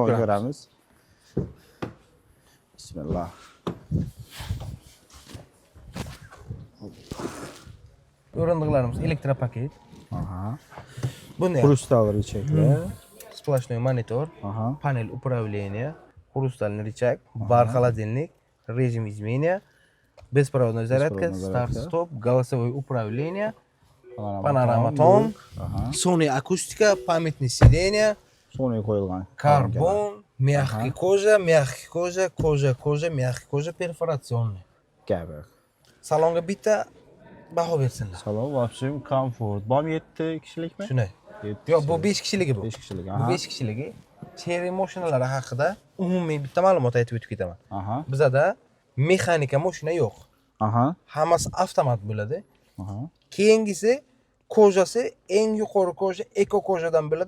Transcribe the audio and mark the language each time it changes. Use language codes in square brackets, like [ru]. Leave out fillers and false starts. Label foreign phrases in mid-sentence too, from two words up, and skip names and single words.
[uz] salonni ko'ramiz. ko'ramiz. Bismillah. O'rindiqlarimiz elektropaket. Aha. Bunday [ru] Хрусталь рычагlar. сплошной монитор, Aha. panel управления, хрустальный рычаг, бар холодильник, режим изменения, беспроводная зарядка, старт-стоп, голосовое управление, panorama ton, Sony акустика, памятные сиденья, [uz] Sony qo'yilgan. [ru] карбон, мягкий кожа, мягкий кожа, перфорационный. [uz] Gapi. Salonga bitta baho bersinlar. Salon, [ru] в общем, [uz] komfort. Bormi 7 kishilikmi? Shunday. Yo'q, bu 5 kishiligi bu. 5 kishilik. Bu Aha. 5 kishiligi. Chery mashinalari haqida umumiy bitta ma'lumot aytib o'tib ketaman. Aha. Bizada mexanika mashina yo'q. Aha. Hammasi avtomat bo'ladi. Aha. Keyingisi kojasi eng yuqori koja eko kojadan bo'ladi.